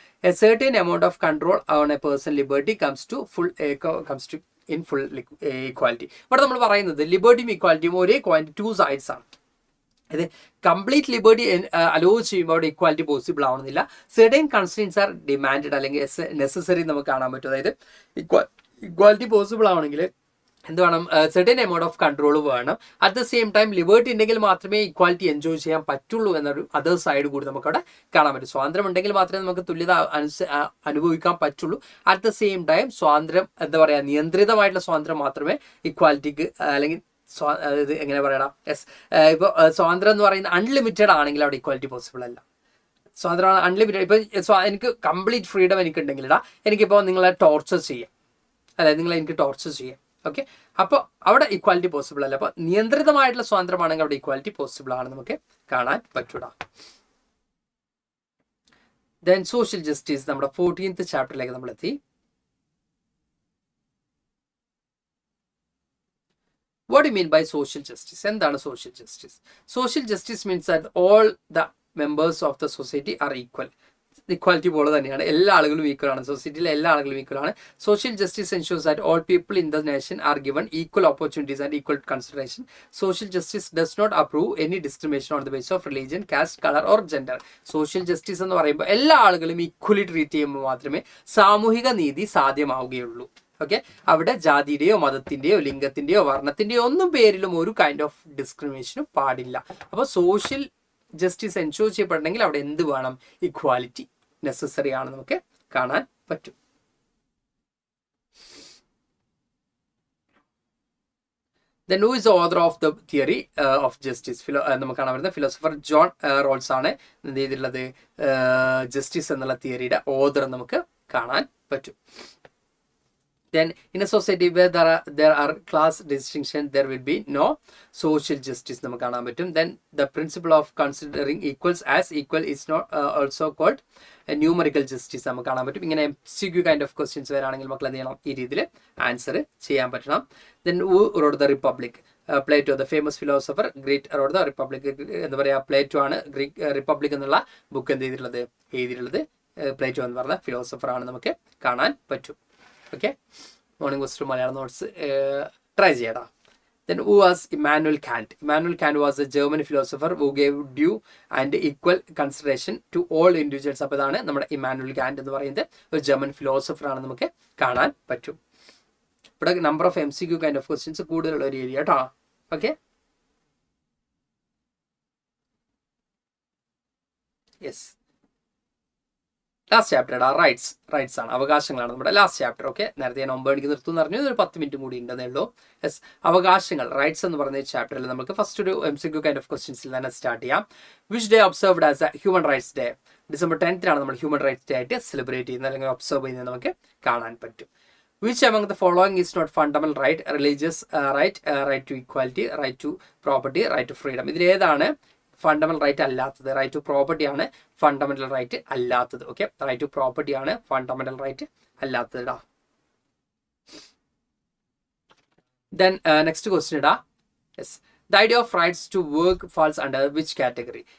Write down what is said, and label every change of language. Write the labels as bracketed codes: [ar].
[en] A certain amount of control on a person's liberty comes to in full equality. [ml] ഇവിടെ നമ്മൾ പറയുന്നത് ലിബർട്ടിയും ഇക്വാലിറ്റിയും ഒരേ coin two sides ആണ്. ഇത് കംപ്ലീറ്റ് ലിബർട്ടി അലോ ചെയ്യുമ്പോൾ അവിടെ ഇക്വാലിറ്റി പോസിബിൾ ആവുന്നില്ല. [en] certain constraints are demanded [ml] അല്ലെങ്കിൽ നെസസറി നമുക്ക് കാണാൻ പറ്റും. അതായത് ഇക്വാലിറ്റി പോസിബിൾ ആവണമെങ്കിൽ എന്ത് വേണം, [en] certain amount of control [ml] വേണം. [en] at the same time [ml] liberty ഉണ്ടെങ്കിൽ മാത്രമേ ഇക്വാലിറ്റി എൻജോയ് ചെയ്യാൻ പറ്റുള്ളൂ എന്നൊരു അതർ സൈഡ് കൂടി നമുക്കവിടെ കാണാൻ പറ്റും. സ്വാതന്ത്ര്യം ഉണ്ടെങ്കിൽ മാത്രമേ നമുക്ക് തുല്യത അനുഭവിക്കാൻ പറ്റുള്ളൂ. [en] at the same time [ml] സ്വാതന്ത്ര്യം എന്താ പറയുക, നിയന്ത്രിതമായിട്ടുള്ള സ്വാതന്ത്ര്യം മാത്രമേ ഇക്വാലിറ്റിക്ക് അല്ലെങ്കിൽ അതായത് എങ്ങനെ പറയണം, ഇപ്പോൾ സ്വാതന്ത്ര്യം എന്ന് പറയുന്നത് അൺലിമിറ്റഡ് ആണെങ്കിൽ അവിടെ ഇക്വാലിറ്റി പോസിബിൾ അല്ല. സ്വാതന്ത്ര്യം അൺലിമിറ്റഡ്, ഇപ്പോൾ എനിക്ക് കംപ്ലീറ്റ് ഫ്രീഡം എനിക്കുണ്ടെങ്കിലിടാ എനിക്കിപ്പോൾ നിങ്ങളെ ടോർച്ചർ ചെയ്യാം, അതായത് നിങ്ങളെ എനിക്ക് ടോർച്ചർ ചെയ്യാം. ഓക്കെ, അപ്പോൾ അവിടെ ഇക്വാലിറ്റി പോസിബിൾ അല്ല. അപ്പോൾ നിയന്ത്രിതമായിട്ടുള്ള സ്വാതന്ത്ര്യമാണെങ്കിൽ അവിടെ ഇക്വാലിറ്റി പോസിബിൾ ആണ് നമുക്ക് കാണാൻ പറ്റൂടാ. ദെൻ സോഷ്യൽ ജസ്റ്റിസ്, നമ്മുടെ 14th ചാപ്റ്ററിലേക്ക് നമ്മൾ എത്തി. [en] What do you mean by social justice? [ml] എന്താണ് [en] social justice? Social justice means that all the members of the society are equal. [ml] Equality പോലെ തന്നെയാണ്, എല്ലാ ആളുകളും ഈക്വൽ ആണ്, സൊസൈറ്റിയിലെ എല്ലാ ആളുകളും ഈക്വൽ ആണ്. [en] Social justice ensures that all people in the nation are given equal opportunities and equal consideration. Social justice does not approve any discrimination on the base of religion, caste, colour or gender. [ml] Social justice എന്ന് പറയുമ്പോൾ എല്ലാ ആളുകളും equally treat ചെയ്യുമ്പോൾ മാത്രമേ സാമൂഹിക നീതി സാധ്യമാവുകയുള്ളൂ. Okay, അവിടെ ജാതിയുടെയോ മതത്തിന്റെയോ ലിംഗത്തിന്റെയോ വർണ്ണത്തിന്റെയോ ഒന്നും പേരിലും ഒരു കൈൻഡ് ഓഫ് ഡിസ്ക്രിമിനേഷനും പാടില്ല. അപ്പോൾ സോഷ്യൽ ജസ്റ്റിസ് എൻഷുർ ചെയ്യപ്പെടണമെങ്കിൽ അവിടെ എന്ത് വേണം, ഇക്വാലിറ്റി നെസസറി ആണ് നമുക്ക് കാണാൻ പറ്റും. [en] Then who is the author of the theory of justice? [ml] നമുക്ക് കാണാൻ പറ്റുന്ന ഫിലോസഫർ ജോൺ റോൾസ് ആണ് എന്ത് ചെയ്തിട്ടുള്ളത്, ജസ്റ്റിസ് എന്നുള്ള തിയറിയുടെ ഓഥർ നമുക്ക് കാണാൻ പറ്റും. [en] Then in a society where there are class distinction, there will be no social justice [ml] നമുക്ക് കാണാൻ പറ്റും. [en] Then the principle of considering equals as equal is not also called a numerical justice [ml] നമുക്ക് കാണാൻ പറ്റും. ഇങ്ങനെ [en] MCQ kind of questions [ml] വരാണെങ്കിൽ മക്കൾ എന്ത് ചെയ്യണം, ഈ രീതിയിൽ ആൻസർ ചെയ്യാൻ പറ്റണം. [en] Then who wrote the Republic? Plato, the famous philosopher, great wrote the Republic. [ml] എന്താ പറയുക, പ്ലേറ്റോ ആണ് റിപ്പബ്ലിക് എന്നുള്ള ബുക്ക് എന്ത് എഴുതിയിട്ടുള്ളത് പ്ലേറ്റോ എന്ന് പറഞ്ഞ ഫിലോസഫർ ആണ് നമുക്ക് കാണാൻ പറ്റും. Okay, morning question Malayalam notes try ചെയ്യടാ. [en] Then who was Immanuel Kant? Immanuel Kant was a German philosopher who gave due and equal consideration to all individuals. [ml] അപ്പോൾ ഇതാണ് നമ്മുടെ ഇമ്മാനുവൽ കാന്റ് എന്ന് പറയുന്നത് ഒരു ജർമ്മൻ ഫിലോസഫർ ആണ് നമുക്ക് കാണാൻ പറ്റും. ഇവിടെ number of MCQ kind of questions കൂടുതലുള്ള ഒരു ഏരിയ കേട്ടോ. Okay, yes, last chapter rights ആണ്, അവകാശങ്ങളാണ് നമ്മുടെ ലാസ്റ്റ് ചാപ്റ്റർ. ഓക്കെ, നേരത്തെ ഞാൻ 9 മണിക്ക് നിർത്തും എന്ന് പറഞ്ഞു, ഒരു 10 മിനിറ്റ് കൂടി ഉണ്ടെന്നേ ഉള്ളൂ. യെസ്, അവകാശങ്ങൾ, റൈറ്റ്സ് എന്ന് പറയുന്ന ചാപ്റ്ററിൽ നമുക്ക് ഫസ്റ്റ് ഒരു MCQ കൈൻഡ് ഓഫ് ക്വസ്റ്റ്യൻസിൽ തന്നെ സ്റ്റാർട്ട് ചെയ്യാം. [en] Which day observed as a human rights day? [ml] December 10th നമ്മൾ ഹ്യൂമൻ റൈറ്റ്സ് ഡേ ആയിട്ട് സെലിബ്രേറ്റ് ചെയ്യുന്നത് അല്ലെങ്കിൽ ഒബ്സർവ് ചെയ്യുന്നത് നമുക്ക് കാണാൻ പറ്റും. [en] Which among the following is not fundamental right? Religious right, right to equality, right to property, right to freedom. [ml] ഇതിൽ ഏതാണ് ഫണ്ടമെന്റൽ റൈറ്റ് അല്ലാത്തത്? റൈറ്റ് ടു പ്രോപ്പർട്ടി ആണ് ഫണ്ടമെന്റൽ റൈറ്റ് അല്ലാത്തത്. ഓക്കെ, റൈറ്റ് ടു പ്രോപ്പർട്ടി ആണ് ഫണ്ടമെന്റൽ റൈറ്റ് അല്ലാത്തത് ഇടാ. [en] Then next question ഇടാ. Yes, the idea of rights to work falls under which category?